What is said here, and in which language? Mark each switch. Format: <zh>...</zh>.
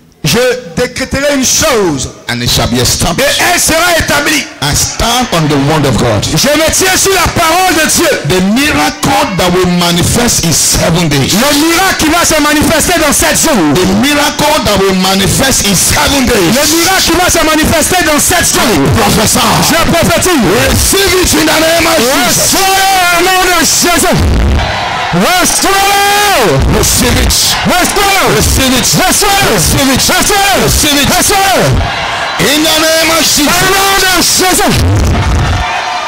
<fr>Je décréterai une chose.</fr> <en>And it shall be established.</en> <fr>Et elle sera établie.</fr> <en>I stand on the word of God.</en> <fr>Je me tiens sur la parole de Dieu.</fr> <en>The miracle that will manifest in 7 days.</en> <fr>Le miracle qui va se manifester dans 7 jours.</fr> <en>The miracle that will manifest in 7 days.</en> <fr>Le miracle qui va se manifester dans 7 jours.</fr> <en>Professor.</en> <fr>Je prophétise.</fr> <en>Receive it in the name of Jesus.</en> <fr>Reçois-le au nom de Jésus. Reçois-le.</fr> <en>Receive it.</en> <fr>Reçois-le.</fr> <en>Receive it.</en> <fr>Reçois-le.</fr> <en>Receive it.</en> <fr>Reçois-le.</fr> <en>Receive it.</en> <fr>Reçois-le.</fr> <en>In the name of Jesus.</en> <fr>Au nom de Jésus.</fr>